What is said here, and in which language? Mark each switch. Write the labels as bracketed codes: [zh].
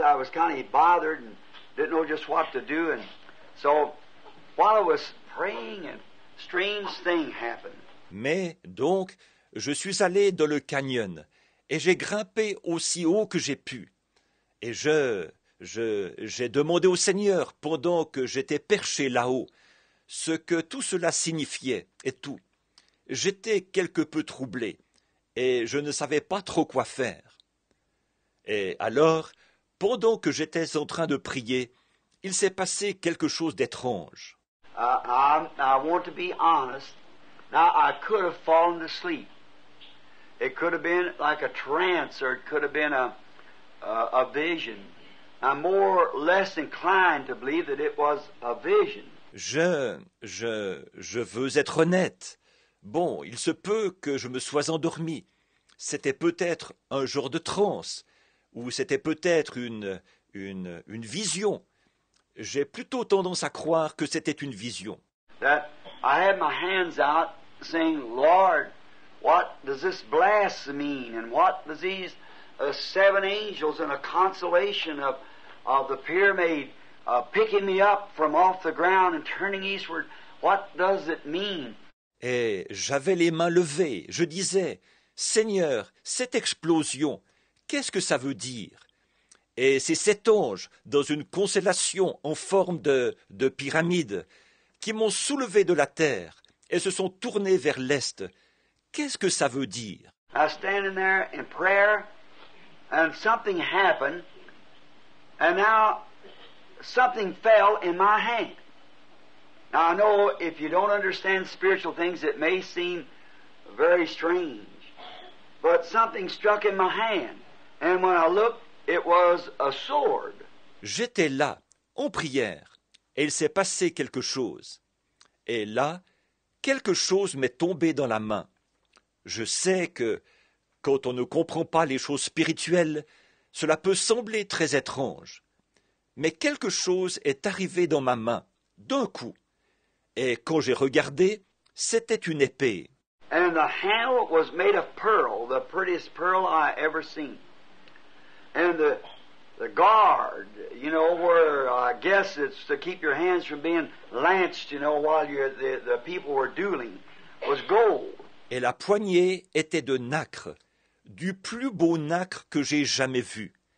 [en] I was kind of bothered and didn't know just what to do, and so while I was praying, a strange thing happened. [fr] Mais donc, je suis allé dans le canyon et j'ai grimpé aussi haut que j'ai pu. Et j'ai demandé au Seigneur, pendant que j'étais perché là-haut, ce que tout cela signifiait et tout. J'étais quelque peu troublé et je ne savais pas trop quoi faire. Et alors, pendant que j'étais en train de prier, il s'est passé quelque chose d'étrange. [en] I want to be honest. Now, I could have fallen to sleep. It could have been like a trance, or it could have been a vision. I'm more or less inclined to believe that it was a vision. [fr] Je veux être honnête. Bon, il se peut que je me sois endormi. C'était peut-être un genre de transe, ou c'était peut-être une vision. J'ai plutôt tendance à croire que c'était une vision. [en] That I had my hands out saying, Lord, what does this blast mean? And what does these 7 angels in a constellation of the pyramid picking me up from off the ground and turning eastward, what does it mean? [fr] Et j'avais les mains levées. Je disais, Seigneur, cette explosion, qu'est-ce que ça veut dire? Et ces 7 anges, dans une constellation en forme de pyramide, qui m'ont soulevé de la terre et se sont tournés vers l'est, qu'est-ce que ça veut dire? [en] I was standing there in prayer, and something happened, and now something fell in my hand. Now I know if you don't understand spiritual things, it may seem very strange, but something struck in my hand, and when I looked, it was a sword. [fr] J'étais là, en prière, et il s'est passé quelque chose. Et là, quelque chose m'est tombé dans la main. Je sais que, quand on ne comprend pas les choses spirituelles, cela peut sembler très étrange. Mais quelque chose est arrivé dans ma main, d'un coup. Et quand j'ai regardé, c'était une épée. [en] And the handle was made of pearl, the prettiest pearl I ever seen. And the guard, you know, where I guess it's to keep your hands from being lanced, you know, while the people were dueling, was gold. [fr] Et la poignée était de nacre, du plus beau nacre que j'ai jamais vu.